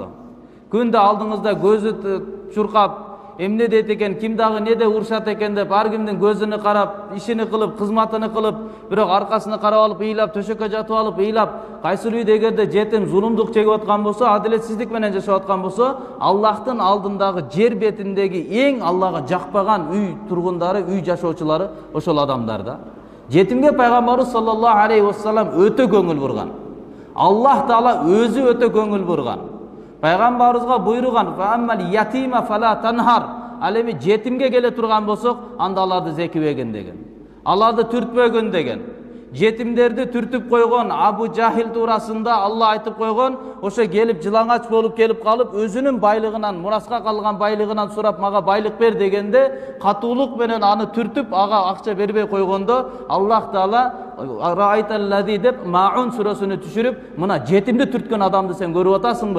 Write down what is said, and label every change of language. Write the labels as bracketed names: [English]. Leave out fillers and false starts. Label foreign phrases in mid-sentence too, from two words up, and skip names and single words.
[Kyrgyz] Күндө алдыңызда көзү чуркап, эмне дейт экен, ким дагы неде урушат экен деп, ар кимдин көзүнө карап, ишини кылып, кызматыны кылып, бирок аркасына карап алып, ыйлап, төшөккө жатып алып, ыйлап, кайсыл үйдө эгерде жетим зулумдук чегип аткан болсо, адилетсиздик менен жашап аткан болсо, Аллахтын алдындагы жер бетиндеги эң Аллага жакпаган үй тургундары, үй жашоочулары ошол адамдар да. Жетимге Пайгамбарыбыз [Arabic] صلى الله عليه وسلم [Kyrgyz] өтө көңүл бурган. Аллах Таала өзү өтө көңүл бурган. Пайгамбарыбызга буйруган: [Arabic] "فأما اليتيم فلا تنهر." [Kyrgyz] Ал эми жетимге келе турган болсок, анда аларды зекибегин деген. Аларды түртпөгөн деген. Жетимдерди түртүп койгон Абу Жахил туурасында Алла айтып койгон, ошо келип жылаңач болуп келип калып, өзүнүн байлыгынан, мураска калган байлыгынан сурап, "Мага байлык бер" дегенде, катуулук менен аны түртүп, ага акча бербей койгондо, Аллах Таала Раайталлади деп Маун сүрөсүнө түшүрүп, "Мына жетимди түрткөн адамды сен көрүп атасыңбы?